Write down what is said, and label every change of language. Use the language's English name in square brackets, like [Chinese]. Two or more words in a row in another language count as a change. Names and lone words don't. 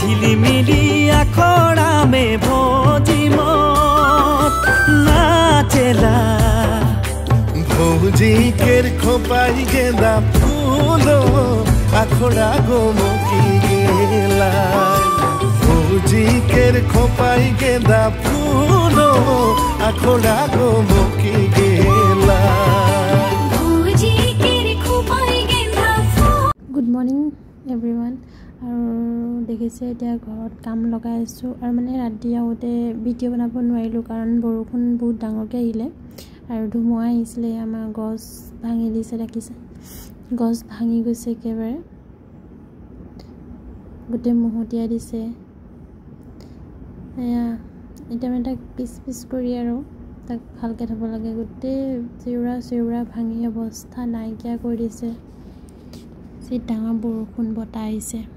[Sadri] मिली आखड़ा में भोजी मत नाचेला भौजी केर खोपाई गेंदा फूलो आखड़ा गोमुखी गेला भौजी केर खोपाई गेंदा फूलो आखड़ा गोमुखी गेला [English] good morning everyone [Assamese] আৰু দেখিছে এতিয়া ঘৰত কাম লগাই আছো আৰু মানে ৰাতি আউতে ভিডিও বনাব নোৱাৰিলো কাৰণ বৰষুণ বহুত ডাঙৰকে আহিলে আৰু ধুমুহা আহিছিলে আমাৰ গছ ভাঙি দিছে দেখিছে গছ ভাঙি গৈছে একেবাৰে গোটে মহতিয়াই দিছে এয়া এটা মানে তাক পিছ কৰি আৰু তাক ভালকে থব লাগে গোটে চিউৰা ভাঙি অৱস্থা নাইকিয়া কৰি দিছে সি ডাঙৰ বৰষুণ বতাহ আহিছে